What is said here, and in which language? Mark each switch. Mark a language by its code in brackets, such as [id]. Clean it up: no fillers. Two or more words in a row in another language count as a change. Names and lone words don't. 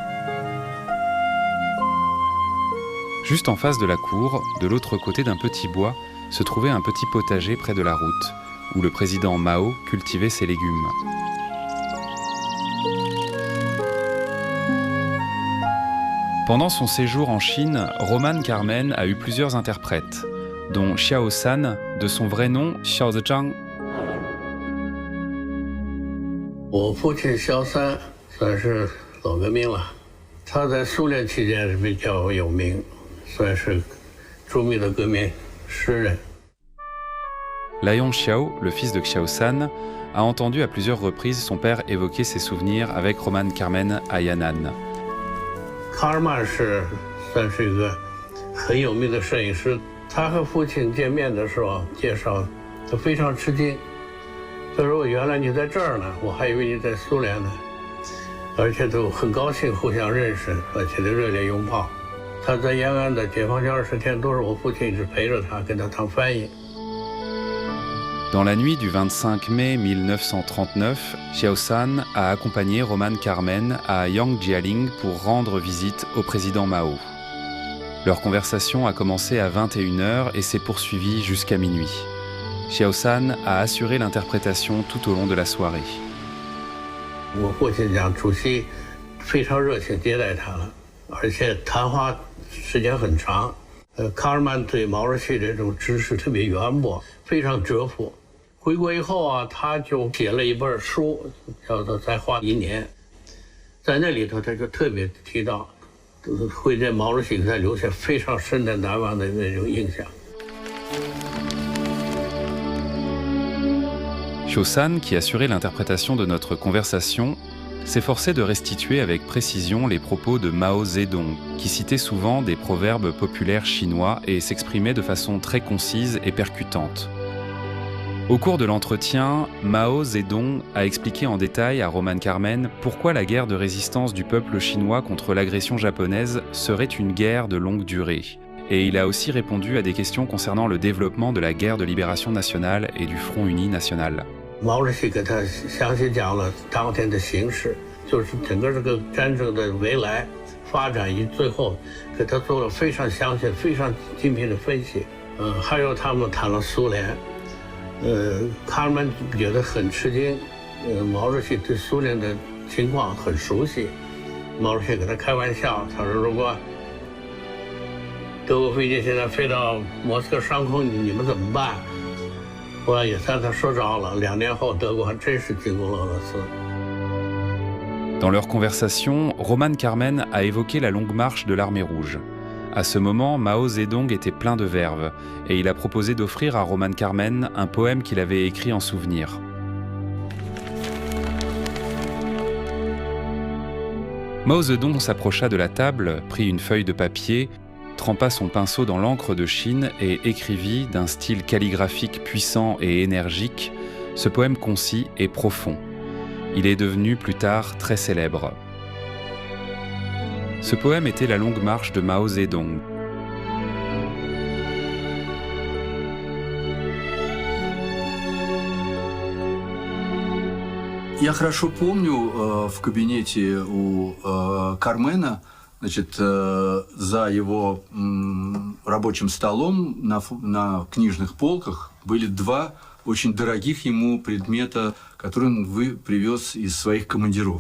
[fr] Juste en face de la cour, de l'autre côté d'un petit bois, se trouvait un petit potager près de la route, où le président Mao cultivait ses légumes. Pendant son séjour en Chine, Roman Karmen a eu plusieurs interprètes, dont Xiao San, de son vrai nom Xiao Zhang. [zh] 我父亲萧三算是老革命了，他在苏联期间是比较有名，算是著名的革命诗人。 [fr] Liang Xiao, le fils de Xiao San, a entendu à plusieurs reprises son père évoquer ses souvenirs avec Roman Karmen à Yan'an. [zh] 卡尔曼算是一个很有名的摄影师，他和父亲见面的时候介绍，他非常吃惊。他说：“原来你在这儿呢，我还以为你在苏联呢。” 而且都很高兴互相认识，而且都热烈拥抱。他在延安的解放前20天都是我父亲一直陪着他，给他当翻译。 [fr] Dans la nuit du 25 mai 1939, Xiao San a accompagné Roman Carmen à Yangjialing pour rendre visite au président Mao. Leur conversation a commencé à 21h et s'est poursuivie jusqu'à minuit. Xiao San a assuré l'interprétation tout au long de la soirée. [zh] 我父亲讲，主席非常热情接待他了，而且谈话时间很长。卡尔曼对毛主席这种知识特别渊博，非常折服。回国以后啊，他就写了一本书，叫做《再画一年》。在那里头，他就特别提到，会对毛主席给他留下非常深的难忘的那种印象。 [fr] Xiao San, qui assurait l'interprétation de notre conversation, s'efforçait de restituer avec précision les propos de Mao Zedong, qui citait souvent des proverbes populaires chinois et s'exprimait de façon très concise et percutante. Au cours de l'entretien, Mao Zedong a expliqué en détail à Roman Carmen pourquoi la guerre de résistance du peuple chinois contre l'agression japonaise serait une guerre de longue durée. Et il a aussi répondu à des questions concernant le développement de la guerre de libération nationale et du Front uni national. [zh] 毛主席给他详细讲了当天的形势，就是整个这个战争的未来发展，以最后给他做了非常详细、非常精辟的分析。还有他们谈了苏联，卡尔曼觉得很吃惊，毛主席对苏联的情况很熟悉。毛主席给他开玩笑，他说：“如果德国飞机现在飞到莫斯科上空，你们怎么办？” 后来也算他说着了，2年后德国还真是进攻了俄罗斯。 [fr] Dans leur conversation, Roman Carmen a évoqué la longue marche de l'armée rouge. À ce moment, Mao Zedong était plein de verve et il a proposé d'offrir à Roman Carmen un poème qu'il avait écrit en souvenir. Mao Zedong s'approcha de la table, prit une feuille de papier, trempa son pinceau dans l'encre de Chine et écrivit, d'un style calligraphique puissant et énergique, ce poème concis et profond. Il est devenu plus tard très célèbre. Ce poème était la longue marche de Mao Zedong. [ru] Я хорошо помню в кабинете у Кармена, значит, за его рабочим столом на книжных полках были 2 очень дорогих ему предмета, которые он привез из своих командировок.